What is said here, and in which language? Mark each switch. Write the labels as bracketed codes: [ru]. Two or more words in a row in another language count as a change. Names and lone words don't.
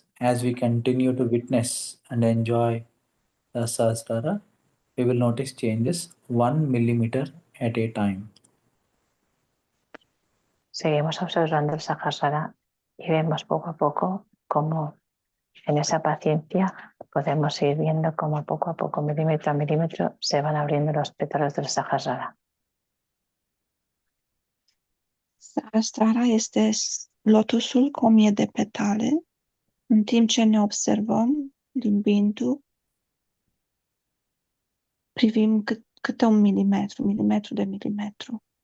[en] As we continue to witness and enjoy the Sahasrara, we will notice changes 1 millimeter at a time. [es] Seguimos observando el Sahasrara y vemos poco a poco cómo en esa paciencia podemos ir viendo cómo poco a poco, milímetro a milímetro, se van abriendo los pétalos del Sahasrara. [ro] Sahasrara este lotusul cu 1000 de petale, în timp ce ne observăm din bindu, privim câte un milimetru, milimetru de milimetru.